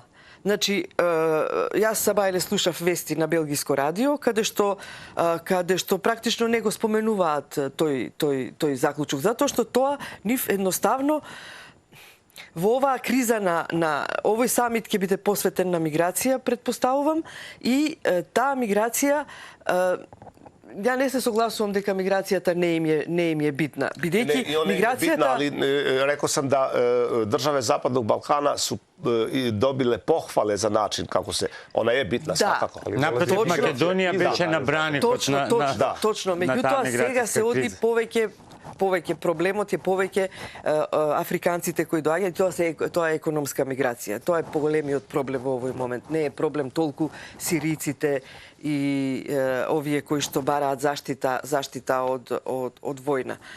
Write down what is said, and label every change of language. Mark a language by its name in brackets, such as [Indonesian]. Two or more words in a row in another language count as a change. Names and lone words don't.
[Macedonian] Значи, јас сабајле слушав вести на белгиско радио, каде што практично не го споменуваат тој заклучок, затоа што тоа нив едноставно во оваа криза на овој самит ќе биде посветен на миграција, предпоставувам, и таа миграција ја не се согласувам дека миграцијата не им е битна. Бидејќи миграцијата... [Serbian] Ali rekao sam da države Zapadnog Balkana su dobile pohvale za način kako se... Ona je bitna svakako. [Macedonian] Напротив, Македонија беше на браникот на Точно. Меѓутоа, сега се оди повеќе проблемот е повеќе африканците кои доаѓаат, тоа е економска миграција. Тоа е поголемиот проблем во овој момент. Не е проблем толку сириците и овие кои што бараат заштита од војна.